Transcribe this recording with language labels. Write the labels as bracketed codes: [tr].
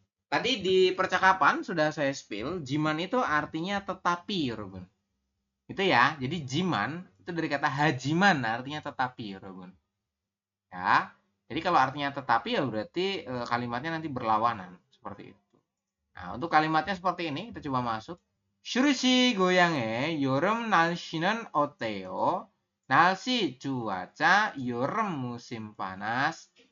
[id] Tadi di percakapan sudah saya spill, jiman itu artinya tetapi, Ruben. Gitu ya. Jadi jiman itu dari kata hajiman, artinya tetapi, Robun. Ya. Jadi kalau artinya tetapi ya berarti kalimatnya nanti berlawanan seperti itu. Nah, untuk kalimatnya seperti ini kita coba masuk. [ko] 슈르시 고향의 여름 날씨는 어때요? [id] 날씨 cuaca 여름 musim panas.